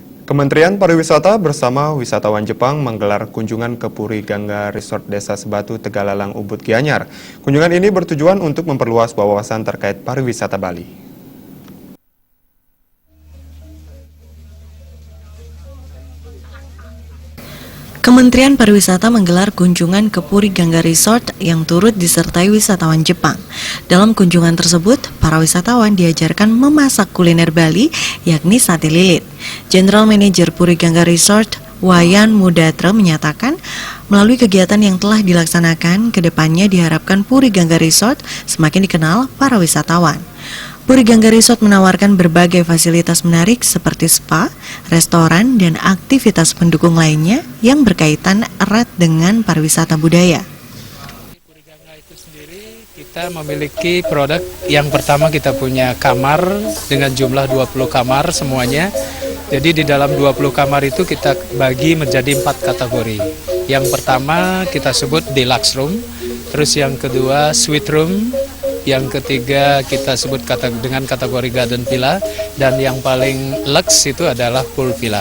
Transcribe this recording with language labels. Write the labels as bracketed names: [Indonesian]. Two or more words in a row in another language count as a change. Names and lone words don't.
[Indonesian] Kementerian Pariwisata bersama wisatawan Jepang menggelar kunjungan ke Puri Gangga Resort Desa Sebatu Tegalalang Ubud Gianyar. Kunjungan ini bertujuan untuk memperluas wawasan terkait pariwisata Bali. Kementerian Pariwisata menggelar kunjungan ke Puri Gangga Resort yang turut disertai wisatawan Jepang. Dalam kunjungan tersebut, para wisatawan diajarkan memasak kuliner Bali, yakni sate lilit. [English] General Manager [Indonesian] Puri Gangga Resort, Wayan Mudatra menyatakan, melalui kegiatan yang telah dilaksanakan, kedepannya diharapkan Puri Gangga Resort semakin dikenal para wisatawan. Puri Gangga Resort menawarkan berbagai fasilitas menarik seperti spa, restoran, dan aktivitas pendukung lainnya yang berkaitan erat dengan pariwisata budaya. Puri Gangga itu sendiri kita memiliki produk yang pertama, kita punya kamar dengan jumlah 20 kamar semuanya. Jadi di dalam 20 kamar itu kita bagi menjadi 4 kategori. Yang pertama kita sebut [English] deluxe room, [Indonesian] terus yang kedua [English] suite room, [Indonesian] yang ketiga kita sebut dengan kategori [English] garden villa, [Indonesian] dan yang paling lux itu adalah [English] pool villa.